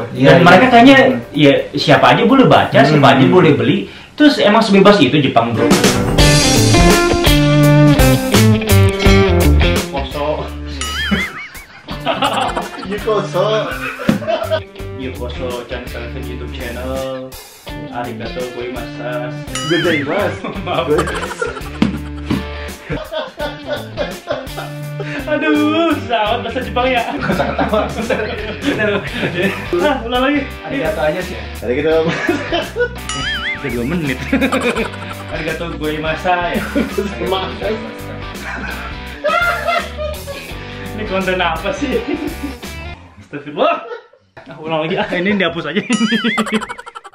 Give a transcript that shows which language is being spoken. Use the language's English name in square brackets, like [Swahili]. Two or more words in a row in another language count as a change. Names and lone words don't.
[Indonesian] Dan mereka kayaknya ya siapa aja boleh baca, siapa aja boleh beli. Terus emang sebebas itu Jepang bro. Yukoso Chan Television YouTube channel. [Japanese] ありがとうございます. [Indonesian] Aduh, sawat bahasa Jepang ya. Kosa ketawa. Ulang lagi. Arigato aja sih. Arigato. Udah 2 menit. [Japanese] ありがとうございます [Indonesian] ya. Ini konten apa sih? Astagfirullah. Ulang lagi, ini dihapus aja ini.